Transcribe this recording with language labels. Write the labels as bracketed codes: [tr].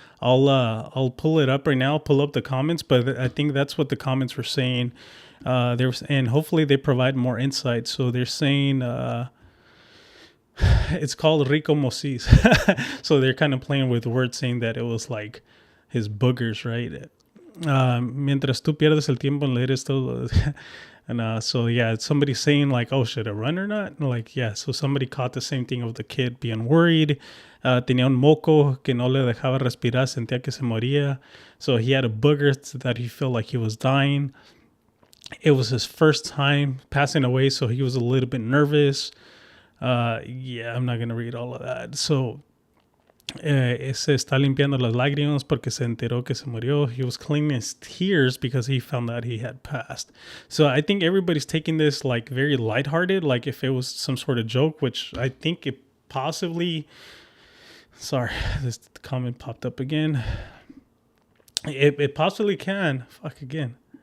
[en] I'll pull it up right now, pull up the comments, but I think that's what the comments were saying. And hopefully they provide more insight. So they're saying it's called Rico Mosis. So they're kind of playing with words, saying that it was like his boogers, right? [es] Mientras tú pierdes el tiempo en leer esto. [en] And so yeah, somebody's saying like, oh, should I run or not? And like, yeah, so somebody caught the same thing of the kid being worried. [es] Tenía un moco que no le dejaba respirar, sentía que se moría. [en] So he had a booger that he felt like he was dying. It was his first time passing away, so he was a little bit nervous. Yeah, I'm not going to read all of that. So [es] se está limpiando las lágrimas porque se enteró que se murió. [en] He was cleaning his tears because he found out he had passed. So I think everybody's taking this like very lighthearted, like if it was some sort of joke, which I think it possibly... Sorry, this comment popped up again. It possibly can. Fuck again.